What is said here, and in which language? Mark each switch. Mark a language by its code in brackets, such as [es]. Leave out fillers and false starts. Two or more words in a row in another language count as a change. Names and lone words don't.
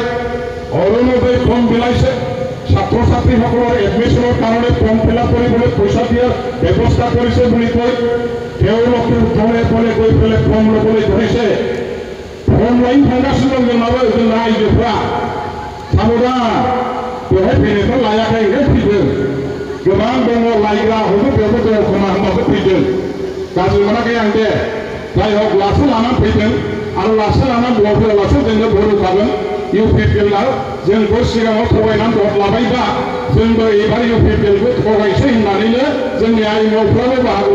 [as] অৰুণোদয় ফৰ্ম বিলাইছে ছাত্ৰ ছাত্ৰীসকলৰ এডমিশ্যনৰ কাৰণে ফৰ্ম ফিল আপ কৰিবলৈ পইচা দিয়াৰ ব্যৱস্থা কৰিছে বুলি কৈ তেওঁলোকে তলে তলে গৈ পেলাই ফৰ্ম ল'বলৈ ধৰিছে ফৰ্ম লাইন [brx] थांगासिनो दं जोंनाबो जोंना आइजोफ्रा साबधान बेवहाय फैनायखौ लायाखै फैदों गोबां दङ लायग्रा हयथ' बेयावबो दङ खोमा होनबासो फैदों गाज्रि मोनाखै आं दे जाय हक लासै लानानै फैदों आरो लासै लानानै ब्लक होआलासे जोंनो भट होखागोन इउपिपिएलआव जोंखौ सिगाङाव थगायनानै भट लाबायबा जोंबो एबार इउपिपिएलखौ थगायसै होननानैनो जोंनि आइनफ्राबो बाहागो